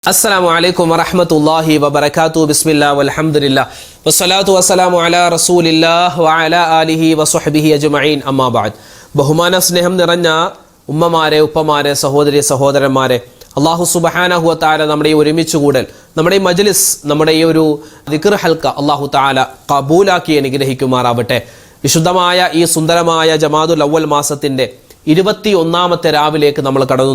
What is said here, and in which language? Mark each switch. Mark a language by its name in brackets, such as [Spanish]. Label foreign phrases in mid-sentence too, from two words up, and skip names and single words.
[Arabic] السلام عليكم ورحمة الله وبركاته بسم الله والحمد لله والصلاة والسلام على رسول الله وعلى آله وصحبه أجمعين أما بعد [Malayalam] ബഹുമാന സ്നേഹം നിറഞ്ഞ ഉമ്മമാരെ ഉപ്പമാരെ സഹോദരി സഹോദരന്മാരെ [Arabic] الله سبحانه و تعالى [Malayalam] നമ്മുടെ ഈ ഒരുമിച്ച് കൂടൽ നമ്മുടെ ഈ മജ്ലിസ് നമ്മുടെ ഈ ഒരു ദിക്ർ ഹൽക്ക [Arabic] الله تعالى [Malayalam] ഖബൂലാക്കി അനുഗ്രഹിക്കുമാറാവട്ടെ. വിശുദ്ധമായ ഈ സുന്ദരമായ ജമാദുൽ അവ്വൽ മാസത്തിന്റെ 21ാമത്തെ രാവിലേക്ക് നമ്മൾ കടന്നു.